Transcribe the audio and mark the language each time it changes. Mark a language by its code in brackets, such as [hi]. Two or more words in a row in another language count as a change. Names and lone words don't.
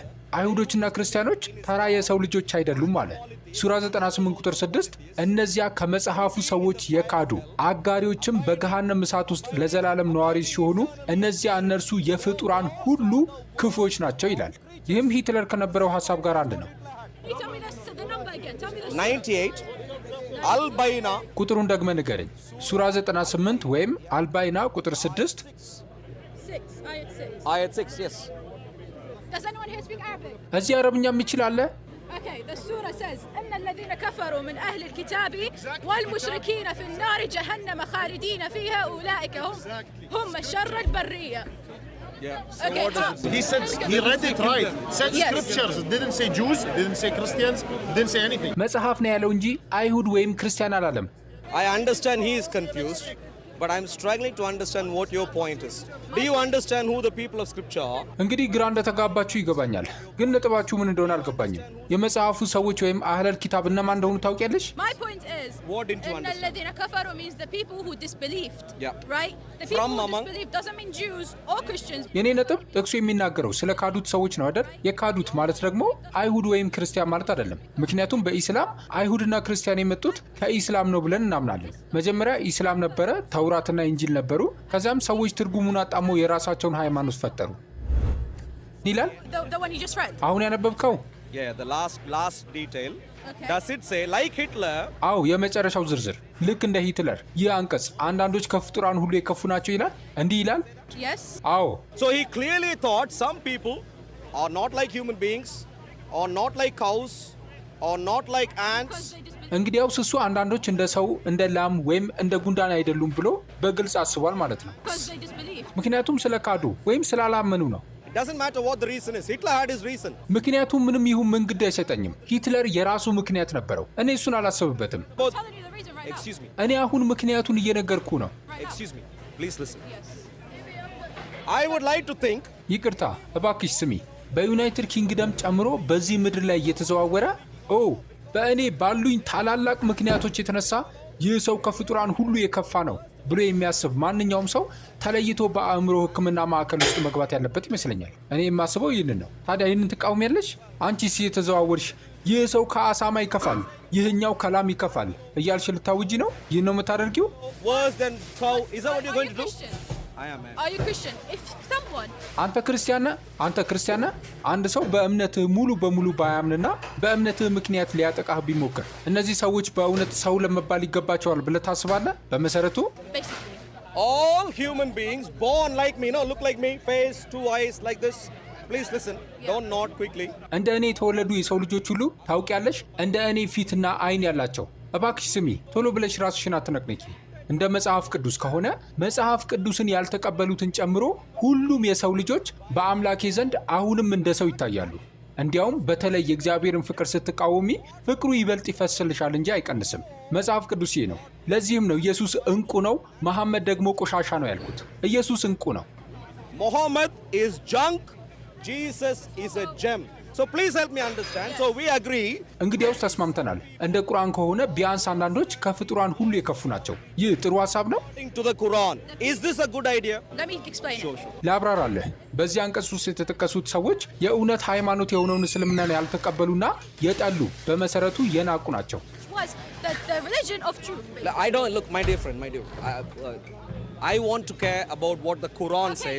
[am] አይሁዶችና ክርስቲያኖች ተራ የሰው ልጆች አይደሉም አለ። ሱራ 98 ቁጥር 6 እነዚያ ከመጽሐፉ ሰዎች የካዱ አጋሪዎችም በገሃነም እሳት ውስጥ ለዘላለም ነዋሪ ሲሆኑ እነዚያ እነርሱ የፍጡራን ሁሉ ክፉዎች ናቸው ይላል። ይህም ሂትለር ከነበረው ሀሳብ ጋር አንድ ነው። [en] Can you tell me the number again? Tell me the 98 Al-Bayna [am] ቁጥሩን ደግመህ ንገረኝ። ሱራ 98 ወይም አልባይና ቁጥር 6 [en] ayat 6, yes. Does anyone here speak Arabic? [am] እዚህ አረብኛ የሚችል አለ? [en] Okay, the surah says [ar] إن الذين كفروا من أهل الكتاب والمشركين في النار جهنم خالدين فيها أولئك هم شر البرية. [en] Yeah. So Okay, what does it say? He said he read it right. Said Yes. scriptures. It didn't say Jews. It didn't say Christians. It didn't say anything. [am] መጽሐፍ ነው ያለው እንጂ አይሁድ ወይም ክርስቲያን አላለም። [en] I understand he is confused, but I'm struggling to understand what your point is. Do you understand who the people of scripture are? [am] እንግዲህ ግራ እንደተጋባችሁ ይገባኛል፣ ግን ነጥባችሁ ምን እንደሆነ አልገባኝም። የመጽሐፉ ሰዎች ወይም [ar] أهل الكتاب [am] እነማን እንደሆኑ ታውቂያለሽ? [en] My point is What didn't you إن understand? [ar] الذين كفروا [en] means the people who disbelieved. Yeah. Right? The people From who among- disbelieved doesn't mean Jews or Christians. [am] የኔ ነጥብ ጥቅሱ የሚናገረው ስለ ካዱት ሰዎች ነው አይደል? የካዱት ማለት ደግሞ አይሁድ ወይም ክርስቲያን ማለት አይደለም። ምክንያቱም በኢስላም አይሁድና ክርስቲያን የመጡት ከኢስላም ነው ብለን እናምናለን። መጀመሪያ ኢስላም ነበረ፣ ተውራትና ኢንጂል ነበሩ። ከዚያም ሰዎች ትርጉሙን አጣመው የራሳቸውን ሃይማኖት ፈጠሩ ይላል። [en] The one you just read. [am] አሁን ያነበብከው? [en] Yeah, the last detail. Okay. Does it say like Hitler? [am] አዎ የመጨረሻው ዝርዝር ልክ እንደ ሂትለር ይህ አንቀጽ አንዳንዶች ከፍጡራን ሁሉ የከፉ ናቸው ይላል። እንዲህ ይላል። [en] Yes. [am] አዎ [en] So he clearly thought some people are not like human beings, or not like cows, or not like ants. Because they disbelieved. [am] እንግዲያውስ እሱ አንዳንዶች እንደ ሰው እንደ ላም ወይም እንደ ጉንዳን አይደሉም ብሎ በግልጽ አስቧል ማለት ነው። [en] Because they disbelieved. [am] ምክንያቱም ስለ ካዱ ወይም ስላላመኑ ነው። [en] It doesn't matter what the reason is. Hitler had his reason. [am] ምክንያቱም ምንም ይሁን ምን ግድ አይሰጠኝም። ሂትለር የራሱ ምክንያት ነበረው። እኔ እሱን አላሰብበትም። [en] Both. I'm telling you the reason right now. Excuse me. [am] እኔ አሁን ምክንያቱን እየነገርኩ ነው። [en] Right now. Excuse me. Please listen. Yes. I would like to think [am] ይቅርታ እባክሽ ስሚ። በዩናይትድ ኪንግደም ጨምሮ በዚህ ምድር ላይ እየተዘዋወረ በእኔ ባሉኝ ታላላቅ ምክንያቶች የተነሳ ይህ ሰው ከፍጡራን ሁሉ የከፋ ነው ብሎ የሚያስብ ማንኛውም ሰው ተለይቶ በአእምሮ ሕክምና ማዕከል ውስጥ መግባት ያለበት ይመስለኛል። እኔ የማስበው ይህንን ነው። ታዲያ ይህንን ትቃወሚያለሽ? አንቺስ የተዘዋወርሽ ይህ ሰው ከአሳማ ይከፋል፣ ይህኛው ከላም ይከፋል እያልሽ ልታውጂ ነው? ይህን ነው የምታደርጊው? [en] worse than cow. Is that what you're Are going you to do? Christian? I am, man. Are you Christian? If someone [am] አንተ ክርስቲያን ነህ? አንድ ሰው በእምነትህ ሙሉ በሙሉ ባያምንና በእምነትህ ምክንያት ሊያጠቃህ ቢሞክር እነዚህ ሰዎች በእውነት ሰው ለመባል ይገባቸዋል ብለህ ታስባለህ? በመሰረቱ [en] basically All human beings born like me, no, look like me, face, two eyes like this. Please listen. Don't nod quickly. [am] እንደ እኔ የተወለዱ የሰው ልጆች ሁሉ ታውቂያለሽ፣ እንደ እኔ ፊትና አይን ያላቸው። እባክሽ ስሚ፣ ቶሎ ብለሽ ራስሽን አትነቅነቂ። እንደ መጽሐፍ ቅዱስ ከሆነ መጽሐፍ ቅዱስን ያልተቀበሉትን ጨምሮ ሁሉም የሰው ልጆች በአምላኬ ዘንድ አሁንም እንደ ሰው ይታያሉ። እንዲያውም በተለይ የእግዚአብሔርን ፍቅር ስትቃወሚ ፍቅሩ ይበልጥ ይፈስልሻል እንጂ አይቀንስም። መጽሐፍ ቅዱስ ይህ ነው። ለዚህም ነው ኢየሱስ እንቁ ነው፣ መሐመድ ደግሞ ቆሻሻ ነው ያልኩት። ኢየሱስ እንቁ ነው። [en] Muhammad is junk. Jesus is a gem. So please help me understand. So we agree. [am] እንግዲያውስ ተስማምተናል። እንደ ቁርአን ከሆነ ቢያንስ አንዳንዶች ከፍጡራን ሁሉ የከፉ ናቸው። ይህ ጥሩ ሐሳብ ነው። [en] To the Quran. Is this a good idea? Let me explain. Sure. [am] ላብራራለህ። በዚህ አንቀጽ ውስጥ የተጠቀሱት ሰዎች የእውነት ሃይማኖት የሆነውን እስልምናን ያልተቀበሉና የጠሉ በመሰረቱ የናቁ ናቸው። [en] Was the religion of truth. I don't look, my dear friend, my dear. I want to care about what the Quran says.